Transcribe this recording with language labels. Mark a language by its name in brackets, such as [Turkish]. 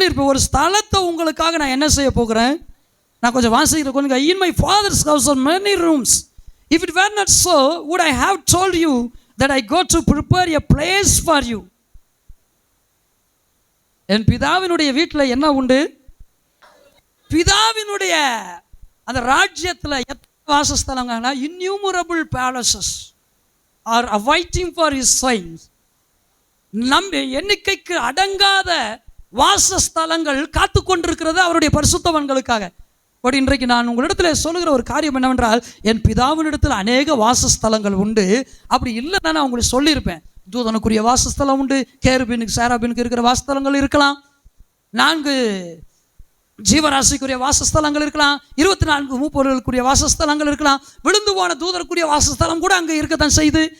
[Tamil] ஒரு ஸ்தலத்தை உங்களுக்காக நான் என்ன செய்ய போகிறேன். நான் கொஞ்சம் வாசிக்கிறேன் கொஞ்சம். [English] In my father's house are many rooms. If it were not so, would I have told you that I go to prepare a place for you? [Tamil] என் பிதாவினுடைய வீட்டில் என்ன உண்டு? பிதாவினுடைய அந்த ராஜ்யத்தில் எத்தனை வாசஸ்தலங்கன்னா, [English] innumerable palaces are awaiting for his saints. [Tamil] நம்ம எண்ணிக்கைக்கு அடங்காத வாசஸ்தலங்கள் காத்து கொண்டிருக்கிறது அவருடைய பரிசுத்தவான்களுக்காக. பட் இன்றைக்கு நான் உங்களிடத்தில் சொல்லுகிற ஒரு காரியம் என்னவென்றால், என் பிதாவினிடத்தில் அநேக வாசஸ்தலங்கள் உண்டு, அப்படி இல்லைன்னா நான் உங்களுக்கு சொல்லியிருப்பேன். தூதனுக்குரிய வாசஸ்தலம் உண்டு, கேருபீனுக்கு சேராபீனுக்கு இருக்கிற வாசஸ்தலங்கள் இருக்கலாம், 4 ஜீவராசிக்குரிய வாசஸ்தலங்கள் இருக்கலாம், 24 மூப்பொருளுக்குரிய வாசஸ்தலங்கள் இருக்கலாம், விழுந்து போன தூதருக்குரிய வாசஸ்தலம் கூட அங்கே இருக்கத்தான் செய்து.